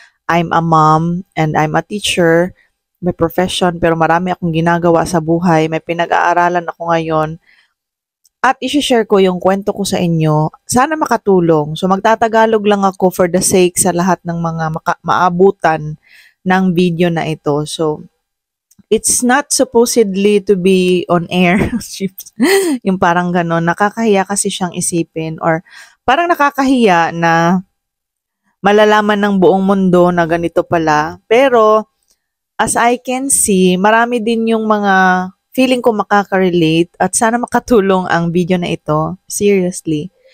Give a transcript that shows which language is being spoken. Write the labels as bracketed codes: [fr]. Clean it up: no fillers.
[tl] I'm a mom and I'm a teacher, may profession, pero marami akong ginagawa sa buhay. May pinag-aaralan ako ngayon. At isi-share ko yung kwento ko sa inyo. Sana makatulong. So magtatagalog lang ako for the sake sa lahat ng mga maabutan ng video na ito. [en] So it's not supposedly to be on air. [tl] Yung parang gano'n. Nakakahiya kasi siyang isipin or parang nakakahiya na malalaman ng buong mundo na ganito pala. Pero, as I can see, marami din yung mga feeling ko makaka-relate at sana makatulong ang video na ito. Seriously.